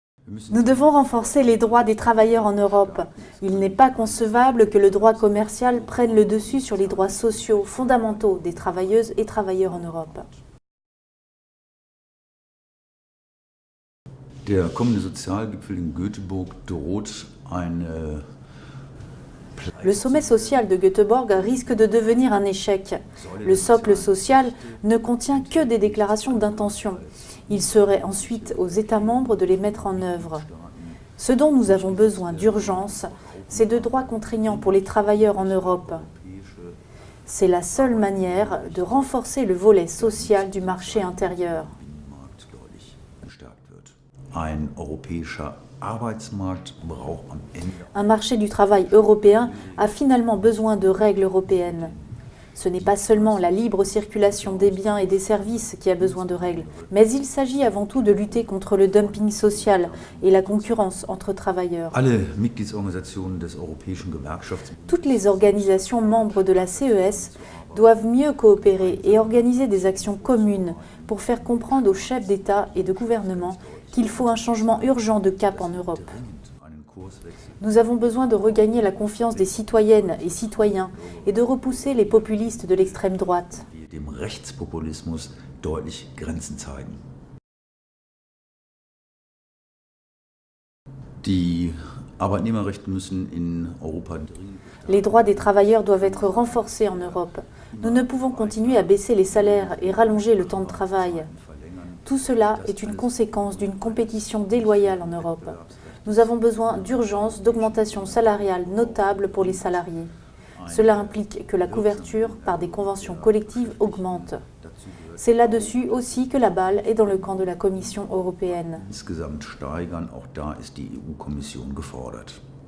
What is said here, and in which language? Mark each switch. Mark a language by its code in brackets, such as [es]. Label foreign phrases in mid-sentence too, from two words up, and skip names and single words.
[fr] Nous devons renforcer les droits des travailleurs en Europe. Il n'est pas concevable que le droit commercial prenne le dessus sur les droits sociaux fondamentaux des travailleuses et travailleurs en Europe. [de] Der kommende Sozialgipfel in Göteborg droht eine [fr] Le sommet social de Göteborg risque de devenir un échec. Le socle social ne contient que des déclarations d'intention. Il serait ensuite aux États membres de les mettre en œuvre. Ce dont nous avons besoin d'urgence, c'est de droits contraignants pour les travailleurs en Europe. C'est la seule manière de renforcer le volet social du marché intérieur. [de] Ein europäischer Arbeitsmarkt braucht am Ende [fr] Un marché du travail européen a finalement besoin de règles européennes. Ce n'est pas seulement la libre circulation des biens et des services qui a besoin de règles, mais il s'agit avant tout de lutter contre le dumping social et la concurrence entre travailleurs. [de] alle Mitgliedsorganisationen des Europäischen Gewerkschafts [fr] Toutes les organisations membres de la CES doivent mieux coopérer et organiser des actions communes pour faire comprendre aux chefs d'État et de gouvernement qu'il faut un changement urgent de cap en Europe. [de] einen Kurswechsel [fr] Nous avons besoin de regagner la confiance des citoyennes et citoyens et de repousser les populistes de l'extrême droite. [de] die dem Rechtspopulismus deutlich Grenzen zeigen. Die Arbeitnehmerrechte müssen in Europa dringend [fr] Les droits des travailleurs doivent être renforcés en Europe. Nous ne pouvons continuer à baisser les salaires et rallonger le temps de travail. Tout cela est une conséquence d'une compétition déloyale en Europe. Nous avons besoin d'urgence d'augmentation salariale notable pour les salariés. Cela implique que la couverture par des conventions collectives augmente. C'est là-dessus aussi que la balle est dans le camp de la Commission européenne. [de] insgesamt steigern. Auch da ist die EU-Kommission gefordert.